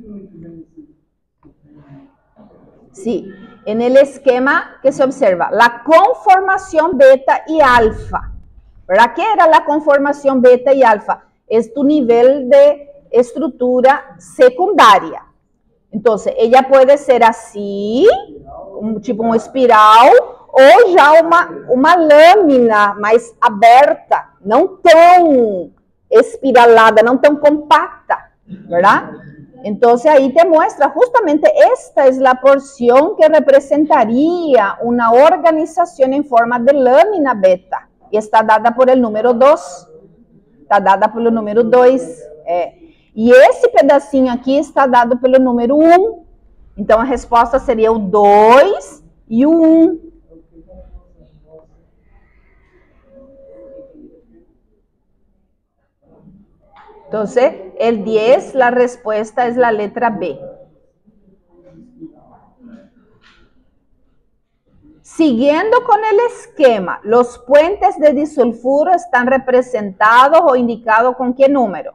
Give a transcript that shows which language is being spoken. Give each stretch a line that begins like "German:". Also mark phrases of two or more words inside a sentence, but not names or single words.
Spanish: Sí, en el esquema que se observa, la conformación beta y alfa. ¿Verdad? ¿Qué era la conformación beta y alfa? Es tu nivel de estructura secundaria. Entonces, ella puede ser así,
Portuguese: tipo uma espiral, ou já uma lâmina mais aberta, não tão espiralada, não tão compacta, ¿verdad?
Spanish: Entonces, ahí te muestra justamente esta es la porción que representaría una organización en forma de lámina beta. Y está dada por el número 2.
Portuguese: Está dada pelo número 2. E esse pedacinho aqui está dado pelo número 1. Então, a resposta seria o 2 e o 1.
Spanish: Entonces, el 10, la respuesta es la letra B. Siguiendo con el esquema, los puentes de disulfuro están representados o indicados ¿con qué número?